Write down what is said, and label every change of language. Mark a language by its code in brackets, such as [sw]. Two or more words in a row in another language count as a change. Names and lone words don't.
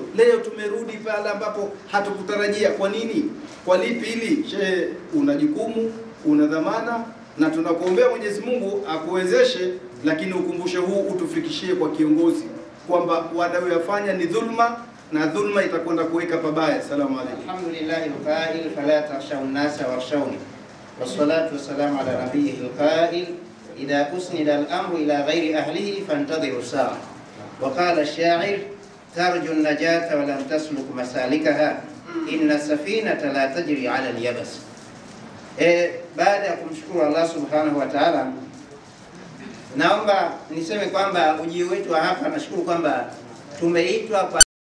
[sw] Leo tumerudi pale ambapo hatukutarajia. Kwa nini? Kwa lipi hili? Shehe, una jukumu, una dhamana, na tunakuombea Mwenyezi Mungu akuwezeshe, lakini ukumbusho huu utufikishie kwa kiongozi kwamba wanayoyafanya ni dhulma, na dhulma itakwenda kuweka pabaya. [ar] سلام عليكم. الحمد لله القائل فلا تخشوا الناس واخشون والصلاة والسلام على نبيه القائل إذا أسند الأمر إلى غير أهله فانتظر الساعة. وقال الشاعر ترجو النجاة ولم تسلك مسالكها إن السفينة لا تجري على اليبس. [sw] Baada ya kumshukuru Allah [ar] سبحانه وتعالى, [sw] naomba niseme kwamba ujio wetu hapa, nashukuru kwamba tumeitwa kwa